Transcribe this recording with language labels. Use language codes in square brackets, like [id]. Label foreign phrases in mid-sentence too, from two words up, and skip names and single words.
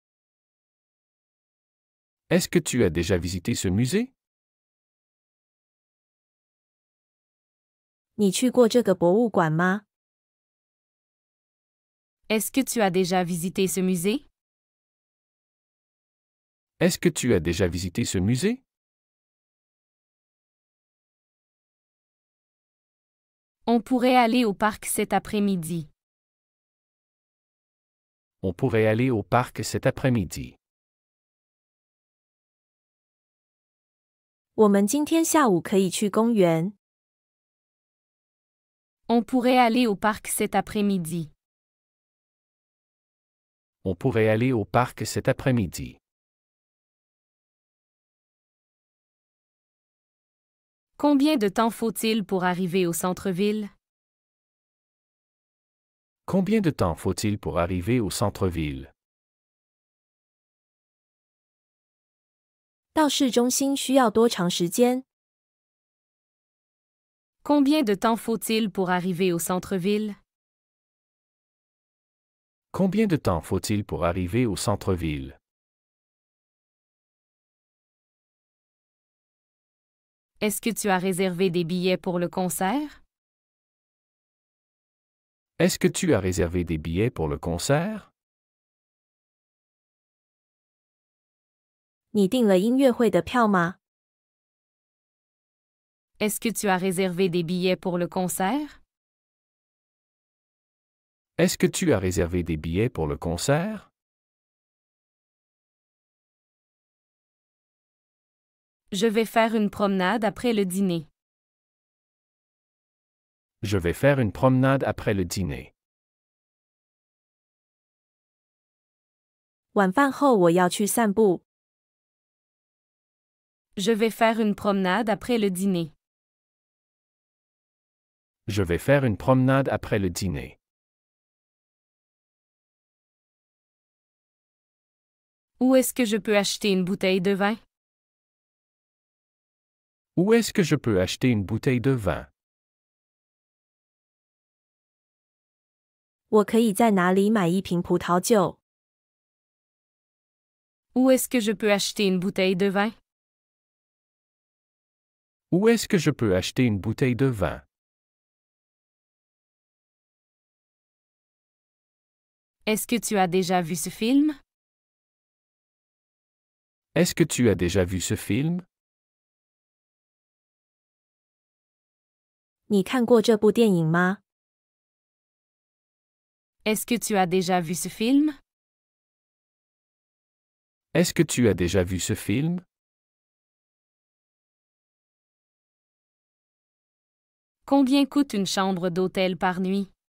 [fr] Est-ce que tu as déjà visité ce musée? [zh] 你去过这个博物馆吗？ [fr] Est-ce que tu as déjà visité ce musée? Est-ce que tu as déjà visité ce musée? On pourrait aller au parc cet après-midi. On pourrait aller au parc cet après-midi. [zh] 我们今天下午可以去公园。 [fr] On pourrait aller au parc cet après-midi. On pourrait aller au parc cet après-midi. Combien de temps faut-il pour arriver au centre-ville? Combien de temps faut-il pour arriver au centre-ville? [zh] 到市中心需要多长时间？ [fr] Combien de temps faut-il pour arriver au centre-ville? Combien de temps faut-il pour arriver au centre-ville? Est-ce que tu as réservé des billets pour le concert? Est-ce que tu as réservé des billets pour le concert? [zh] 你订了音乐会的票吗？ [fr] Est-ce que tu as réservé des billets pour le concert? Est-ce que tu as réservé des billets pour le concert? Je vais faire une promenade après le dîner. Je vais faire une promenade après le dîner. [zh] 晚饭后我要去散步。 [fr] Je vais faire une promenade après le dîner. Je vais faire une promenade après le dîner. Où est-ce que je peux acheter une bouteille de vin? Où est-ce que je peux acheter une bouteille de vin? [zh] 我可以在哪里买一瓶葡萄酒？ [fr] Où est-ce que je peux acheter une bouteille de vin? Où est-ce que je peux acheter une bouteille de vin? Est-ce que tu as déjà vu ce film? Est-ce que tu as déjà vu ce film? [zh] 你看过这部电影吗？ [fr] Est-ce que tu as déjà vu ce film? Est-ce que tu as déjà vu ce film? Combien coûte une chambre d'hôtel par nuit?